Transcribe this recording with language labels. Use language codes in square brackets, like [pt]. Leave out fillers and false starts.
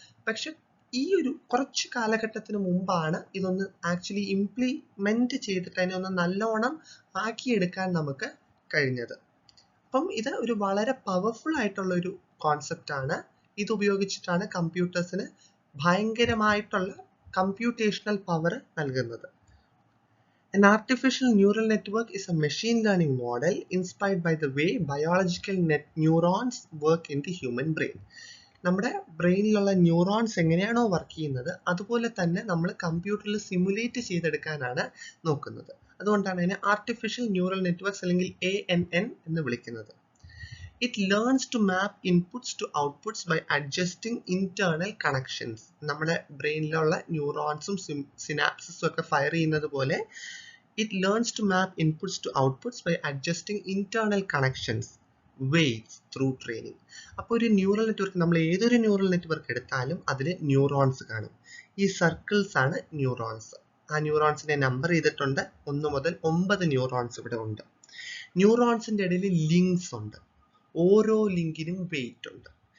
[ml] പക്ഷെ ഈ ഒരു കുറച്ച് കാലഘട്ടത്തിന് മുമ്പാണ് ഇതൊന്ന് ആക്ച്വലി ഇംപ്ലിമെന്റ് ചെയ്തിട്ട് അതിനെ ഒന്ന് നല്ലോണം ആക്കിയെടുക്കാൻ നമുക്ക് കഴിഞ്ഞത്. അപ്പം ഇത് ഒരു വളരെ പവർഫുൾ ആയിട്ടുള്ള ഒരു കോൺസെപ്റ്റ് ആണ്. ഇത് ഉപയോഗിച്ചിട്ടാണ് കമ്പ്യൂട്ടേഴ്സിന് ഭയങ്കരമായിട്ടുള്ള കമ്പ്യൂട്ടേഷണൽ പവർ നൽകുന്നത്. [en] An artificial neural network is a machine learning model inspired by the way biological neurons work in the human brain. [ml] നമ്മുടെ ബ്രെയിനിലുള്ള ന്യൂറോൺസ് എങ്ങനെയാണോ വർക്ക് ചെയ്യുന്നത് അതുപോലെ തന്നെ നമ്മൾ കമ്പ്യൂട്ടറിൽ സിമുലേറ്റ് ചെയ്തെടുക്കാനാണ് നോക്കുന്നത്. അതുകൊണ്ടാണ് അതിനെ ആർട്ടിഫിഷ്യൽ ന്യൂറൽ നെറ്റ്വർക്ക്സ് അല്ലെങ്കിൽ ANN എന്ന് വിളിക്കുന്നത്. [en] It learns to map inputs to outputs by adjusting internal connections. [ml] നമ്മുടെ ബ്രെയിനിലുള്ള ന്യൂറോൺസും സിനാപ്സിസും ഒക്കെ ഫയർ ചെയ്യുന്നത് പോലെ [en] it learns to map inputs to outputs by adjusting internal connections, weights through training. [ml] അപ്പോൾ ഒരു ന്യൂറൽ നെറ്റ്വർക്ക്, നമ്മൾ ഏതൊരു ന്യൂറൽ നെറ്റ്വർക്ക് എടുത്താലും അതിൽ ന്യൂറോൺസ് കാണും. ഈ സർക്കിൾസ് ആണ് ന്യൂറോൺസ്. ആ ന്യൂറോൺസിനെ നമ്പർ ചെയ്തിട്ടുണ്ട്. 1 മുതൽ 9 ന്യൂറോൺസ് ഇവിടെ ഉണ്ട്. ന്യൂറോൺസിന്റെ ഇടയിൽ ലിങ്ക്സ് ഉണ്ട്. ഓരോ ലിങ്കിനും വെയിറ്റ് ഉണ്ട്.